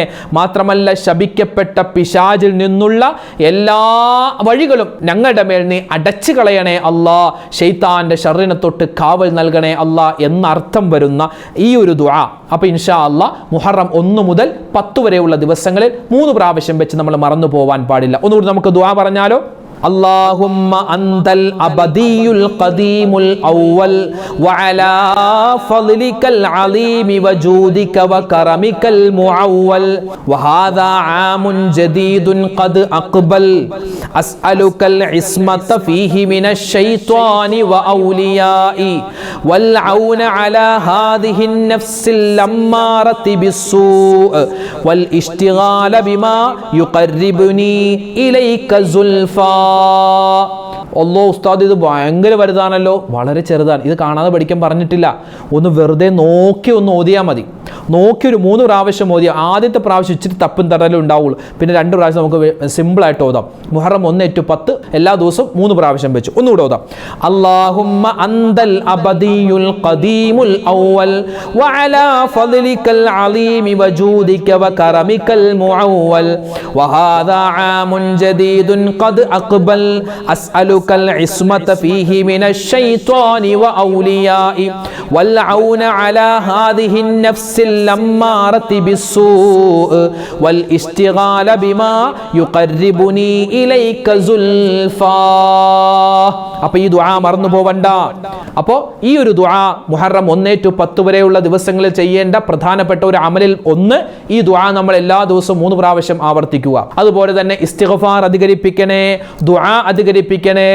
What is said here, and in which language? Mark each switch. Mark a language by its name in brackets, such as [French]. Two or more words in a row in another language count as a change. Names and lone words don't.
[Malayalam] മാത്രമല്ല ശപിക്കപ്പെട്ട പിശാചിൽ നിന്നുള്ള എല്ലാ വഴികളും ഞങ്ങളുടെ മേൽ നീ അടച്ചു കളയണേ അല്ലാ. ശൈത്താന്റെ ശർറിനെ തൊട്ട് കാവൽ നൽകണേ അല്ലാ എന്നർത്ഥം വരുന്ന ഈ ഒരു ദുആ. അപ്പോൾ [Arabic] إن شاء الله [Malayalam] മുഹറം 1 മുതൽ 10 വരെയുള്ള ദിവസങ്ങളിൽ 3 പ്രാവശ്യം വെച്ച് നമ്മൾ മറന്നു പോവാൻ പാടില്ല. ഒന്നുകൂടി നമുക്ക് ദുആ പറഞ്ഞാലോ? [Arabic] اللهم أنت الأبدي القديم الأول وعلى فضلك العظيم وجودك وكرمك المعول وهذا عام جديد قد أقبل أسألك العصمة فيه من الشيطان وأوليائي والعون على هذه النفس اللمارة بالسوء والاشتغال بما يقربني إليك زلفا. [Malayalam] അല്ലോ ഉസ്താദ്, ഇത് ഭയങ്കര വലുതാണല്ലോ. വളരെ ചെറുതാണ്, ഇത് കാണാതെ പഠിക്കാൻ പറഞ്ഞിട്ടില്ല. ഒന്ന് വെറുതെ നോക്കി ഒന്ന് ഓതിയാൽ മതി. നോക്കി ഒരു 3 പ്രാവശ്യം ഓതിയാൽ ആദ്യത്തെ പ്രാവശ്യം ഇച്ചിരി തപ്പും തടലും ഉണ്ടാവുള്ളൂ. പിന്നെ 2 പ്രാവശ്യം നമുക്ക് സിമ്പിളായിട്ട് ഓതാം. മുഹറം 1 to 10 എല്ലാ ദിവസവും 3 പ്രാവശ്യം വെച്ച് ഒന്നുകൂടെ ഓതാം. [Arabic] اللهم أنت الأبدي القديم الأول وعلى فضلك العليم وجودك وكرمك المعول وهذا عام جديد قد أقبل أسألك العصمة فيه من الشيطان وأوليائه والعون على هذه النفس اللمارة بالسوء والاستغال بما يقربني إليك زلفا. [Malayalam] അപ്പോൾ ഈ ദുആ മറന്നു പോവണ്ട. അപ്പോൾ ഈ ഒരു ദുആ മുഹറം 1 to 10 വരെയുള്ള ദിവസങ്ങളിൽ ചെയ്യേണ്ട പ്രധാനപ്പെട്ട ഒരു അമലിൽ ഒന്ന് ഈ ദുആ നമ്മൾ എല്ലാ ദിവസവും 3 പ്രാവശ്യം ആവർത്തിക്കുക. അതുപോലെ തന്നെ ഇസ്തിഗ്ഫാർ അധികരിപ്പിക്കണേ, ദുആ അധികരിപ്പിക്കണേ.